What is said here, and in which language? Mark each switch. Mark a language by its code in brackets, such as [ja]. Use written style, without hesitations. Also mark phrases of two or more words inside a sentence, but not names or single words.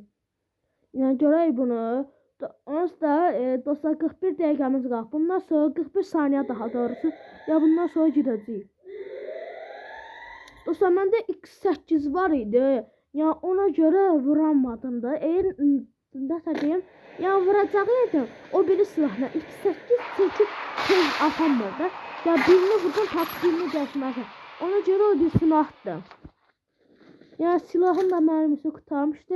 [az] Yani görək bunu. Onsuz da dostlar 41 dəqiqəmiz qalıb. Bundan sonra 41 saniyə daha doğrusu. Ya bundan sonra girəcəyik. Dostlar məndə X8 var idi. [tr] Ya ona göre vuramadım da. Eğer nasıl diyeyim? Ya vuracaqdım. [az] O biri silahla X8 çünkü tez atamırdı. [tr] Ya birini vurdum tak birini geçmezdi. Ona göre o birisini attım. Ya silahın da mermisi kurtarmıştı.